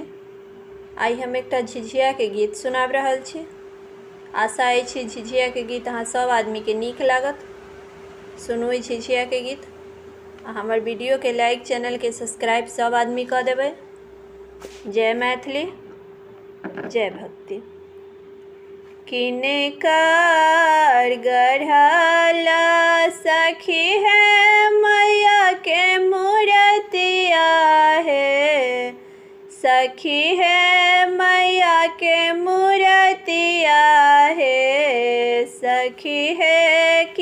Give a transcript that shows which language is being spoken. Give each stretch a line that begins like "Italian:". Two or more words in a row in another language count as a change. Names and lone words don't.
Maithili: आई हम एकटा झिझिया के गीत सुनाब रहल छी। आशा अछि झिझिया के गीत अहाँ सब आदमी के नीक लागत। सुनू ई झिझिया के गीत। हमर वीडियो के लाइक, चैनल के सब्सक्राइब सब आदमी कर देबै। जय मैथिली, जय भक्ति। किनकर गढ़ला सखी है मैया के मूर्तिया है, सखी है मैया के मूर्तिया है, सखी है